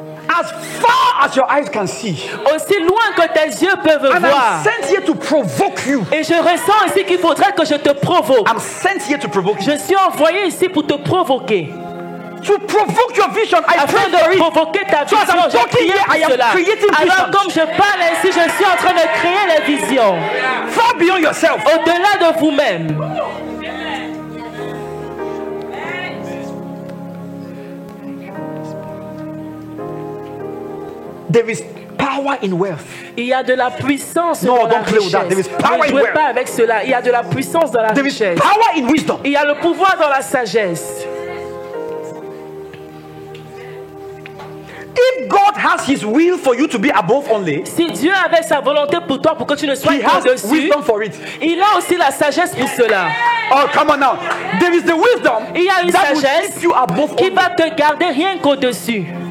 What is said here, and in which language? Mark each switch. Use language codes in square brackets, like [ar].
[en] As far as your eyes can see. [fr] Aussi loin que tes yeux peuvent voir. [en] I'm sent here to provoke you. [fr] Et je ressens ici qu'il faudrait que je te provoque. [en] I'm sent here to provoke you. [fr] Je suis envoyé ici pour te provoquer. [en] To provoke your vision, [fr] afin de provoquer ta vision, je prie pour cela. Alors comme je parle ainsi, je suis en train de créer les visions. [en] Far beyond yourself. [fr] Au-delà de vous-même. [en] There is power in wealth. [fr] Il y a de la puissance dans la richesse. Ne jouez pas avec cela. Il y a de la puissance dans la richesse. [en] Power in wisdom. [fr] Il y a le pouvoir dans la sagesse. [en] If God has His will for you to be above only, [fr] si Dieu avait sa volonté pour toi, pour que tu ne sois au-dessus, il a aussi la sagesse pour cela. [en] Oh, come on now. There is the wisdom. [fr] Il y a une sagesse qui va te garder rien qu'au-dessus.